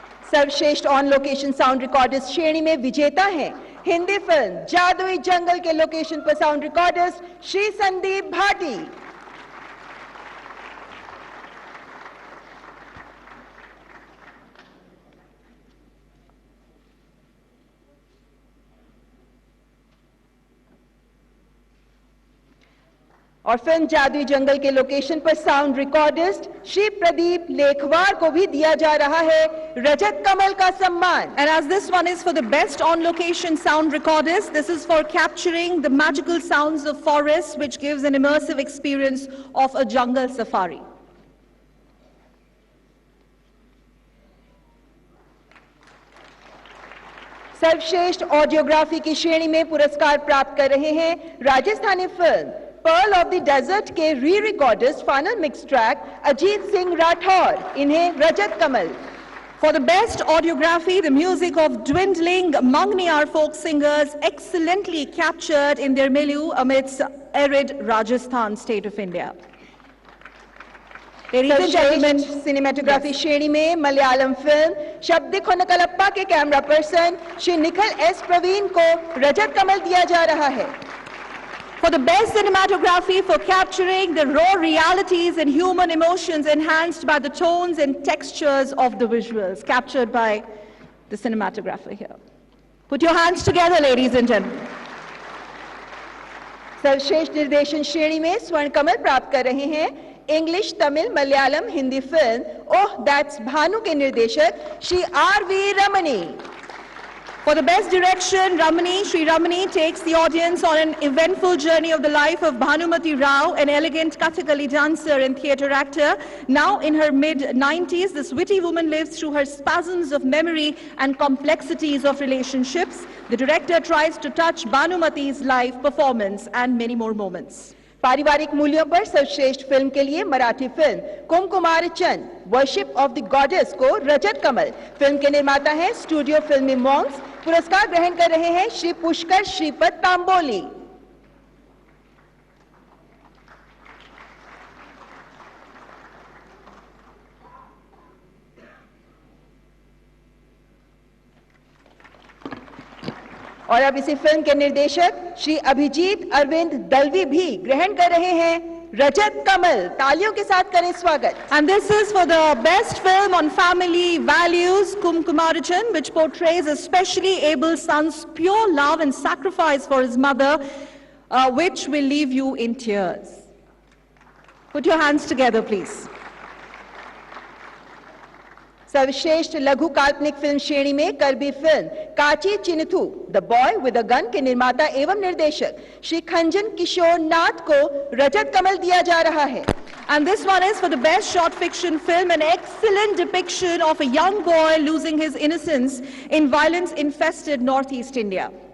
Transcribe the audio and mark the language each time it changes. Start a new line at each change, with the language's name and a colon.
Hindi: सर्वश्रेष्ठ on location sound recordist श्रेणी में विजेता हैं हिंदी फिल्म जादुई जंगल के लोकेशन पर साउंड रिकॉर्डिस्ट श्री संदीप भाटी। और फिल्म जादुई जंगल के लोकेशन पर साउंड रिकॉर्डिस्ट श्री प्रदीप लेखवार को भी दिया जा रहा है रजत कमल का सम्मान।
English: And as this one is for the best on location sound recordist, this is for capturing the magical sounds of forests, which gives an immersive experience of a jungle safari.
Hindi: सर्वश्रेष्ठ audiography की श्रेणी में पुरस्कार प्राप्त कर रहे हैं Rajasthani film pearl of the desert के री recordist final mix track Ajit Singh Rathore. इन्हें रजत कमल।
English: For the best audiography, the music of dwindling Mangniyar folk singers excellently captured in their milieu amidst arid Rajasthan state of India. Ladies and gentlemen,
Hindi: cinematography श्रेणी में Malayalam film शब्द खोनकलप्पा के camera person Shri Nikhil S Praveen को रजत कमल दिया जा रहा है।
English: For the best cinematography for capturing the raw realities and human emotions enhanced by the tones and textures of the visuals captured by the cinematographer here. Put your hands together, ladies and gentlemen.
Hindi: सर्वश्रेष्ठ निर्देशन श्रेणी में स्वर्ण कमल प्राप्त कर रहे हैं English, Tamil, Malayalam, Hindi film oh that's Bhanu के निर्देशक Shri RV. Ramani.
English: For the best direction, Sri Ramani takes the audience on an eventful journey of the life of Bhanumati Rao, an elegant Kathakali dancer and theatre actor. Now in her mid-90s, this witty woman lives through her spasms of memory and complexities of relationships. The director tries to touch Bhanumati's life, performance and many more moments.
Hindi: पारिवारिक मूल्यों पर सर्वश्रेष्ठ film के लिए Marathi film कुमकुमार Chand worship of the goddess को रजत कमल। Film के निर्माता हैं स्टूडियो फिल्मी मॉन्क्स। पुरस्कार ग्रहण कर रहे हैं श्री पुष्कर श्रीपद तांबोली। और अब इसी फिल्म के निर्देशक श्री अभिजीत अरविंद दलवी भी ग्रहण कर रहे हैं रजत कमल। तालियों के साथ करें स्वागत।
English: And this is for the best film on family values, Kumkumarachan, which portrays a specially able son's pure love and sacrifice for his mother, which will leave you in tears. Put your hands together, please.
Hindi: सर्वश्रेष्ठ लघु काल्पनिक film श्रेणी में करबी film काची चिन्थू the boy with a gun के निर्माता एवं निर्देशक श्री खंजन किशोर नाथ को रजत कमल दिया जा रहा है।
English: And this one is for the best short fiction film, an excellent depiction of a young boy losing his innocence in violence-infested Northeast India.